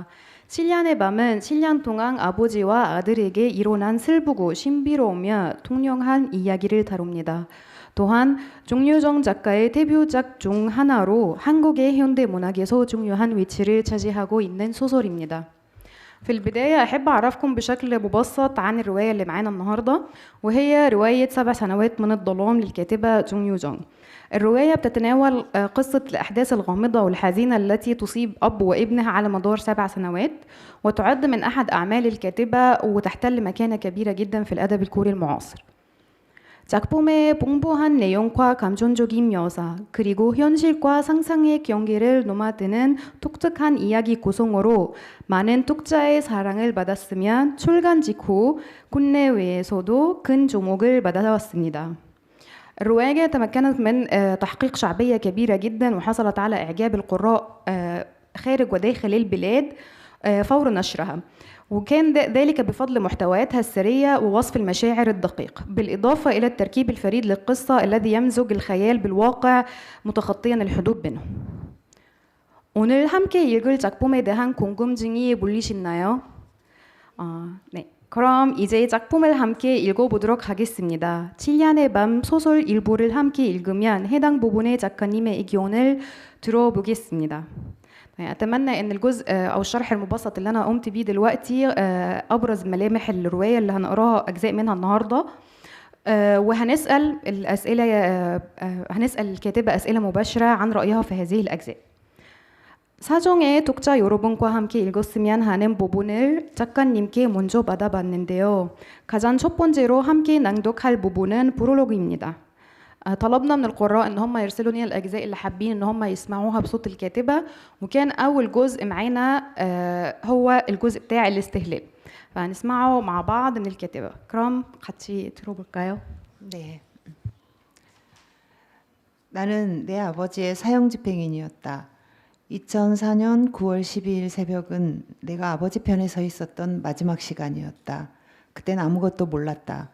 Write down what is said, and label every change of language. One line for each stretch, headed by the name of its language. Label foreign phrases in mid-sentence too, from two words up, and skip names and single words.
Korean: 7년의 밤은 7년 동안 아버지와 아들에게 일어난 슬프고 신비로우며 통령한 이야기를 다룹니다. 또한 종유정 작가의 데뷔작 중 하나로 한국의 현대 문학에서 중요한 위치를 차지하고 있는 소설입니다.
Arabic: في البداية أحب أعرفكم بشكل مبسط عن الرواية اللي معانا النهاردة، وهي رواية 7 سنوات من الظلام للكاتبة جون يو جونغ. الرواية بتتناول قصة الأحداث الغامضة والحزينة التي تصيب أب وابنه على مدار 7 سنوات، وتعد من أحد أعمال الكاتبة وتحتل مكانة كبيرة جدا في الأدب الكوري المعاصر.
Korean: 작품의 풍부한 내용과 감정적인 묘사, 그리고 현실과 상상의 경계를 넘나드는 독특한 이야기 구성으로 많은 독자의 사랑을 받았으며 출간 직후 국내외에서도 큰 주목을 받아왔습니다.
Arabic: الرواية تمكنت من تحقيق شعبية كبيرة جدا، وحصلت على إعجاب القراء خارج وداخل البلاد فور نشرها، وكان ذلك بفضل محتوياتها السرية ووصف المشاعر الدقيق، بالإضافة إلى التركيب الفريد للقصة الذي يمزج الخيال بالواقع متخطيا الحدود بينهم.
Korean: 오늘 함께 읽을 작품에 대한 궁금증이 물리시나요? 네. 그럼 이제 작품을 함께 읽어보도록 하겠습니다. 7년의 밤 소설 일부를 함께 읽으면 해당 부분의 작가님의 의견을 들어보겠습니다.
Arabic: أتمنى إن الجزء أو الشرح المبسط اللي أنا قمت بيه دلوقتي أبرز ملامح الرواية اللي هنقراها أجزاء منها النهاردة، وهنسأل الأسئلة هنسأل الكاتبة أسئلة مباشرة عن رأيها في هذه الأجزاء.
Korean: 사정의 독자 여러분과 함께 읽었으면 하는 부분을 작가님께 먼저 받아봤는데요. 가장 첫 번째로 함께 낭독할 부분은 프롤로그입니다.
Arabic: طلبنا من القراء ان هم يرسلوا لنا الاجزاء اللي حابين ان هم يسمعوها بصوت الكاتبه، وكان اول جزء معانا هو الجزء بتاع الاستهلال، فهنسمعه مع بعض من الكاتبه.
Korean: 그럼 같이 들어볼까요? 네. 나는 내 아버지의 사형 집행인이었다. 2004년 9월 12일 새벽은 내가 아버지 편에 서 있었던 마지막 시간이었다. 그땐 아무것도 몰랐다.